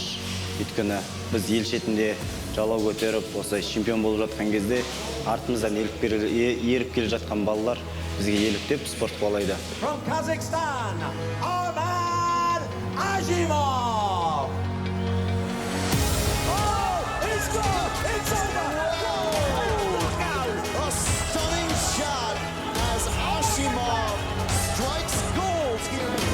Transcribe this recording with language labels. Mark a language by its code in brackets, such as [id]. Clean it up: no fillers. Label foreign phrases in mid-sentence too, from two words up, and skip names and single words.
[kk] Өйткені біз ел шетінде жалау көтеріп, осылай чемпион болып жатқан кезде артымыздан еріп келе жатқан балалар бізге еліктеп спорт қуалайды. [en] From Kazakhstan, Armан Ашимов. Oh, it's gone! It's over! A stunning shot as Ashimov strikes gold here.